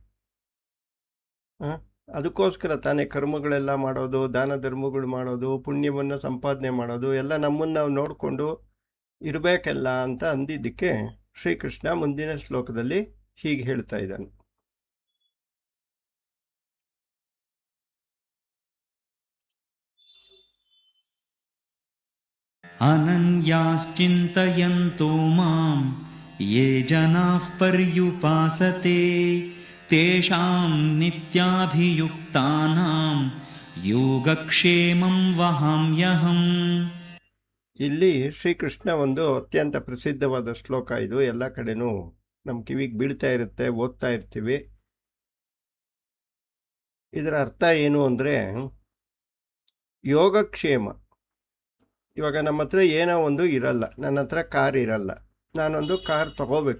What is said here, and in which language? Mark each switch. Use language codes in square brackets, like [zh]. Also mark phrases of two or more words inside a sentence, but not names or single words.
[kn] ಅದಕ್ಕೋಸ್ಕರ ತಾನೇ ಕರ್ಮಗಳೆಲ್ಲ ಮಾಡೋದು, ದಾನ ಧರ್ಮಗಳು ಮಾಡೋದು, ಪುಣ್ಯವನ್ನು ಸಂಪಾದನೆ ಮಾಡೋದು ಎಲ್ಲ ನಮ್ಮನ್ನು ನಾವು ನೋಡಿಕೊಂಡು ಇರಬೇಕಲ್ಲ ಅಂತ ಅಂದಿದ್ದಕ್ಕೆ ಶ್ರೀಕೃಷ್ಣ ಮುಂದಿನ ಶ್ಲೋಕದಲ್ಲಿ ಹೀಗೆ ಹೇಳ್ತಾ ಇದ್ದಾನೆ. [sa] ಅನನ್ಯಾಶ್ಚಿಂತಯಂತೋ ಮಾಂ ಯೇ ಜನಾಃ ಪರ್ಯುಪಾಸತೆ ತೇಷಾಂ ನಿತ್ಯಾಭಿಯುಕ್ತಾನಾಂ ಯೋಗಕ್ಷೇಮಂ ವಹಾಮ್ಯಹಂ. [kn] ಇಲ್ಲಿ ಶ್ರೀಕೃಷ್ಣ ಒಂದು ಅತ್ಯಂತ ಪ್ರಸಿದ್ಧವಾದ ಶ್ಲೋಕ ಇದು. ಎಲ್ಲ ಕಡೆನೂ ನಮ್ಮ ಕಿವಿಗೆ ಬೀಳ್ತಾ ಇರುತ್ತೆ, ಓದ್ತಾ ಇರ್ತೀವಿ. ಇದರ ಅರ್ಥ ಏನು ಅಂದರೆ ಯೋಗಕ್ಷೇಮ. ಇವಾಗ ನಮ್ಮ ಹತ್ರ ಏನೋ ಒಂದು ಇರಲ್ಲ, ನನ್ನ ಹತ್ರ ಕಾರ್ ಇರಲ್ಲ, ನಾನೊಂದು ಕಾರ್ ತಗೋಬೇಕು.